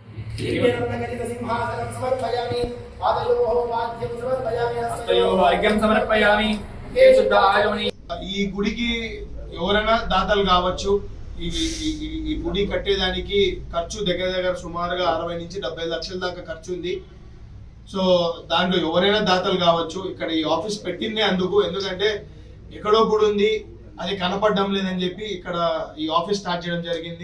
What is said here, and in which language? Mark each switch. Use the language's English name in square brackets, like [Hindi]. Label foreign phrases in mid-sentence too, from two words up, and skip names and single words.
[Sanskrit] सिंहासनं समर्पयामि पादयोः वाद्यं समर्पयामि हस्तयोः अर्घ्यं समर्पयामि शुद्धायोनि [Telugu] ఈ గుడికి ఎవరైనా దాతలు కావచ్చు. ఈ గుడి కట్టేదానికి ఖర్చు దగ్గర సుమారుగా 60 నుంచి 70 లక్షల దాకా ఖర్చు ఉంది. సో దాంట్లో ఎవరైనా దాతలు కావచ్చు. ఇక్కడ ఈ ఆఫీస్ పెట్టిందే అందుకు, ఎందుకంటే ఎక్కడో గుడి ఉంది, అది కనపడడం లేదని చెప్పి ఇక్కడ ఈ [English] office start [Telugu] చేయడం జరిగింది.